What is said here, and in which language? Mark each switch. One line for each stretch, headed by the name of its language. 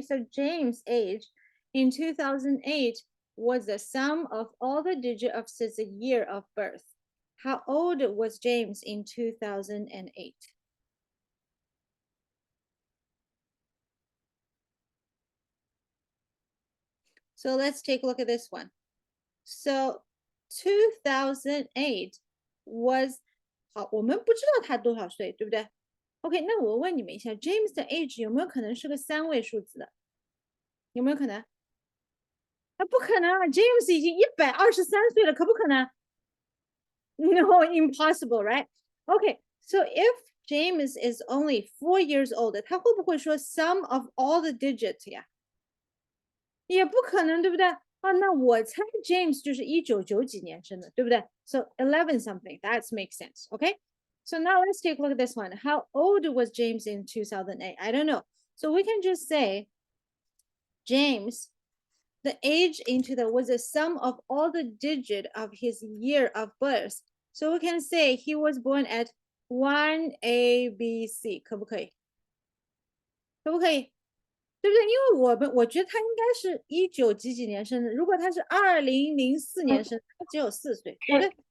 English: So James' age in 2008 was the sum of all the digits of his year of birth. How old was James in 2008? So let's take a look at this one. So 2008 was
Chinese: 好，我们不知道他多少岁，对不对 ？OK，那我问你们一下，James 的 age 有没有可能是个3位数字的？有没有可能？啊，不可能啊！James 已经123岁了，可不可能？
English: No, impossible, right? Okay, so if James is only 4 years old,
Chinese: 他会不会说
English: sum of all the digits
Chinese: 呀？也不可能，对不对？啊，那我猜 James 就是1990几年生的，对不对？
English: So 11 something, that makes sense, okay? So now let's take a look at this one. How old was James in 2008? I don't know. So we can just say James, the age into the was the sum of all the digit of his year of birth. So we can say he was born at 1ABC，
Chinese: 可不可以？可不可以？对不对？因为我觉得他应该是19几年生的，如果他是2004年生，他只有4岁，对不对？